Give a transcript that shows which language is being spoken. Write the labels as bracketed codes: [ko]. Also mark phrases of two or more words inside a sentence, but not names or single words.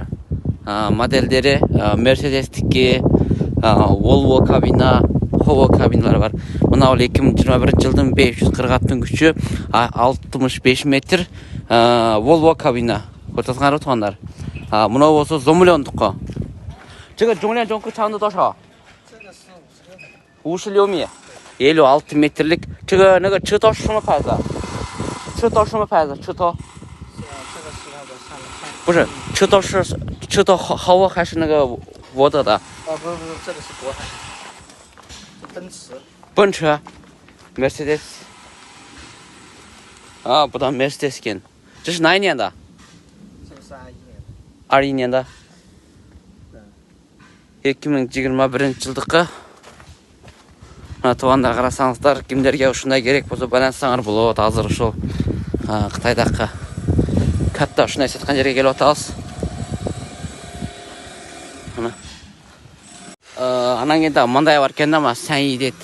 [ky] Моделдери Mercedes'тики, Volvo кабина, Hovo кабиналар бар. Мына 2021 жылдын 540 аттын күчү 65 метр Volvo кабина. Көрсөтсөңөр тугандар. Мына болсо Zoom'лioндуку. [zh] 这个重量总共长度多少？ 56米。56 метрлик. 这个那个车头是什么牌子？车头什么牌子？车头？不是，车头是车头Hovo还是那个沃德的？不，这个是国产。奔驰 Mercedes 不知道 Mercedes 跟这是哪一年的？这个是21年的。 21年的 2021 жылдыкы. [ky] Тугандар, карасаңыздар, кимдерге ушундай керек болсо байлансаңар болот. Азыр ушул Кытайдагы катта ушундай саткан жерге келип атабыз. Анан кийин мындай бар экен да, мына Sain дейт.